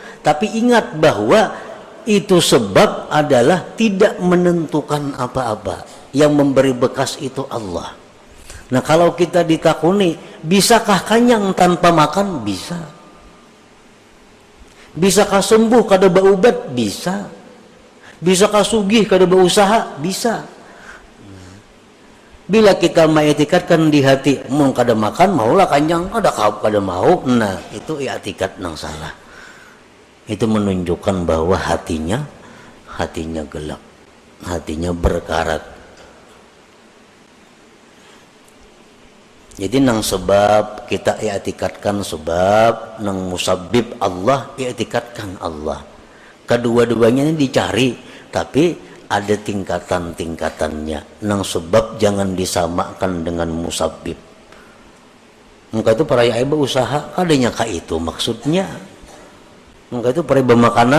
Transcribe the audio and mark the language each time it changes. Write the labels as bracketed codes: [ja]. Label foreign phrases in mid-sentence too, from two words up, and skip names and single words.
[id] Tapi ingat bahwa itu sebab adalah tidak menentukan apa-apa. Yang memberi bekas itu Allah. Nah, kalau kita ditakuni, bisakah kanyang tanpa makan? Bisa. Bisakah sembuh kada baubat? Bisa. Bisakah sugih kada berusaha? Bisa. Bila kita mengiktikadkan di hati, mau kada makan maulah kanyang, kada mau. Nah, itu i'tikad nang salah. Itu menunjukkan bahwa hatinya gelap, hatinya berkarat. Jadi nang sebab kita i'tikadkan sebab, nang musabbib Allah i'tikadkan Allah. Kedua-duanya ini dicari, tapi ada tingkatan-tingkatannya. Nang sebab jangan disamakan dengan musabbib. Maka itu para ibu usaha kadanya ka itu maksudnya. Maka itu para makanan.